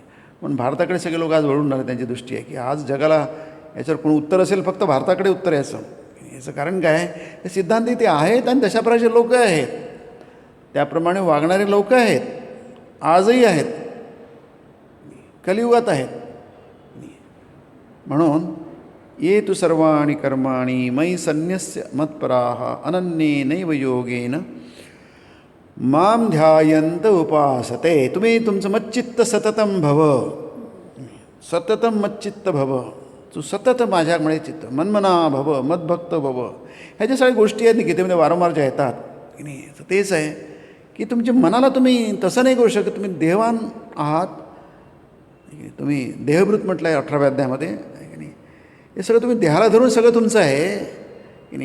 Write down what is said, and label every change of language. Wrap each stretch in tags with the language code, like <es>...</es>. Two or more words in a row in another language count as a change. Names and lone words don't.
<mr>म्हणून भारताकडे सगळे लोक आज वळून राहिले. त्यांची दृष्टी आहे की आज जगाला याच्यावर कोण उत्तर असेल फक्त भारताकडे उत्तर यायचं. याचं कारण काय हे सिद्धांत इथे आहेत आणि तशा प्रकारचे लोक आहेत त्याप्रमाणे वागणारे लोक आहेत आजही आहेत कलियुगात आहेत.</mr> <sa>म्हणून ये तु सर्वाणि कर्माणि मयि सन्न्यस्य मत्पराः अनन्येनैव योगेन माम ध्यायन्त उपासते.</sa> <mr>तुम्ही तुमचं</mr> <sa>मच्चित्त सततम भव सततम मच्चित्त भव.</sa> <mr>तू सतत माझ्याकडे चित्त</mr> <sa>मनमना भव मद्भक्त भव.</sa> <mr>ह्या ज्या सगळ्या गोष्टी आहेत गीतेमध्ये वारंवार ज्या येतात की नाही तेच आहे की तुमच्या मनाला तुम्ही तसं नाही करू शकत. तुम्ही देहवान आहात. तुम्ही देहभृत म्हटलं आहे 18व्या अध्यायामध्ये की नाही. हे सगळं तुम्ही देहाला धरून सगळं तुमचं आहे की नाही.</mr>